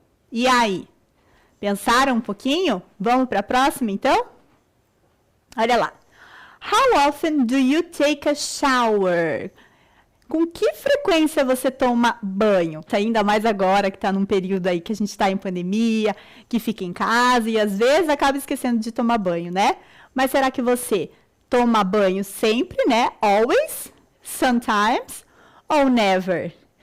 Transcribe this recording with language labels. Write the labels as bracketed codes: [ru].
[pt] E aí, pensaram um pouquinho? Vamos para a próxima, então? Olha lá. [en] How often do you take a shower? [pt] Com que frequência você toma banho? Ainda mais agora que está num período aí que a gente está em pandemia, que fica em casa e às vezes acaba esquecendo de tomar banho, né? Mas será que você toma banho sempre, né? [en] Always, sometimes [pt] ou [en] never?